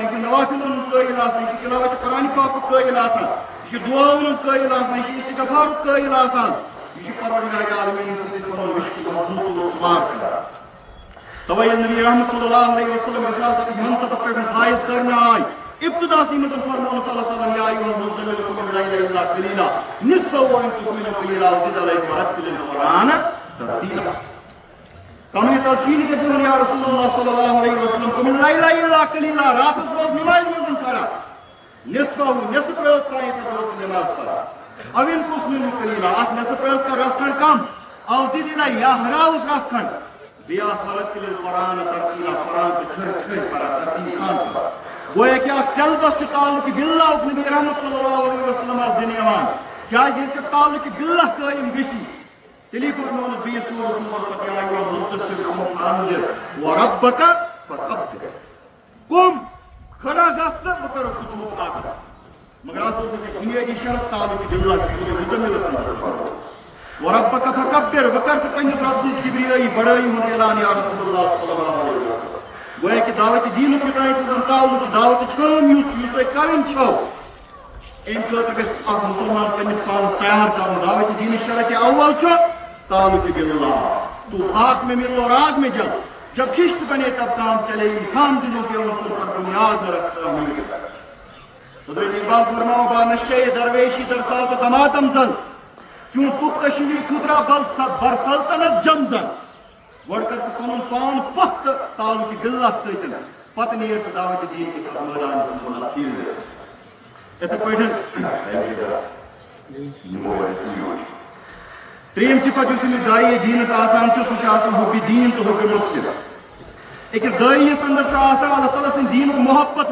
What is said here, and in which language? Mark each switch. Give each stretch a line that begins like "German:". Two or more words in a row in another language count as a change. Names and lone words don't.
Kashmiri: یہ نوافل قٲیل آسان یہ تلاوت قرآن پاک قٲیل آسان یہ دعاون قٲیل آسان یہ استغفار قٲیل آسان یہ پروردگار عالمین سۭتۍ پنُن رشتہٕ مضبوط و استوار کران توے ییٚلہِ نبی رحمت
Arabic: صلی اللہ علیہ وسلم
Kashmiri: رسالتس منصبس پٮ۪ٹھ فائز کرنہٕ آے ابتداسی منٛز فرمونس اللہ تعالیٰ
Arabic: یا ایھا المزمل قم الليل الا قليلا نصفه وانقص منه قليلا وزد عليه ورتل القرآن ترتیلا
Kashmiri: کمنہِ تل چیٖنی سے بہن
Arabic: یا رسول اللہ صلی اللہ علیہ وسلم قم الليل الا قليلا
Kashmiri: راتس روز نماز منٛز کھڑا نصفه نصف رٲژ تانۍ روز نماز پران او
Arabic: انقص منه قليلا
Kashmiri: اتھ نصف رٲژ کر رس کھنڈ کم او
Arabic: زد عليه
Kashmiri: یا ہراوُس رس کھنڈ بیٚیہِ آس
Arabic: ورتل القرآن ترتیلا
Kashmiri: قرآن تہِ ٹھٔہرۍ ٹھٔہرۍ پران ترتیٖب سان پران گویا کہ اکھ سیلبس چھُ تعلق باللہ نبی رحمت
Arabic: صلی اللہ علیہ وسلم
Kashmiri: دِنہٕ یِوان کیازِ ییٚلہِ ژےٚ تعلق باللہ قٲیِم گژھی تیٚلی فرمونس بیٚیِس سورس منٛز پتہٕ
Arabic: یا ایھا المدثر قم فانذر وربک فکبر
Kashmiri: قم کھڑا گژھ ژٕ بہٕ کرو خطوٗط ادا مگر اتھ اوس نہٕ بُنیٲدی شرط تعلق باللہ سورہ مزملس منٛز
Arabic: وربک فکبر
Kashmiri: وۄنۍ کر ژٕ پننِس رب سٕنٛز کبریٲیی بڑٲیی ہُنٛد اعلان
Arabic: یا رسول اللہ صلی اللہ علیہ وسلم
Kashmiri: گویا کہ دعوت دیٖنُک یوٚتانۍ زن تعلق چھُ دعوتٕچ کٲم یُس تۄہہِ کرٕنۍ چھو امہِ خٲطرٕ گژھِ اکھ مُسلمان پننِس پانس تیار کرُن دعوت دیٖنٕچ شرط اول چھُ تعلق باللہ تو
Urdu: خاک میں مل اور آگ میں جل جب خشت بنے تب کام چلے خام دلوں کے عنصر پر بنیاد نہ رکھتا ہوں
Kashmiri: حضرت اقبال فرماؤ
Persian: با نشے درویشی در ساز و دمادم زن چون پختہ شوی خودرا بر سلطنت جم زن
Kashmiri: گۄڈٕ کر ژٕ پنُن پان پخ تہٕ تعلق باللہ سۭتۍ پتہٕ نیر ژٕ دعوت دیٖن کِس مٲدانس منٛز یِتھٕے پٲٹھۍ ترٛیٚیِم صفت یُس أمِس داعیہِ دیٖنس آسان چھُ سُہ چھُ آسان حُبِ دیٖن تہٕ حُبِ مسلم أکِس داعیَس اندر چھُ آسان اللہ تعالیٰ سٕنٛدِ دیٖنُک محبت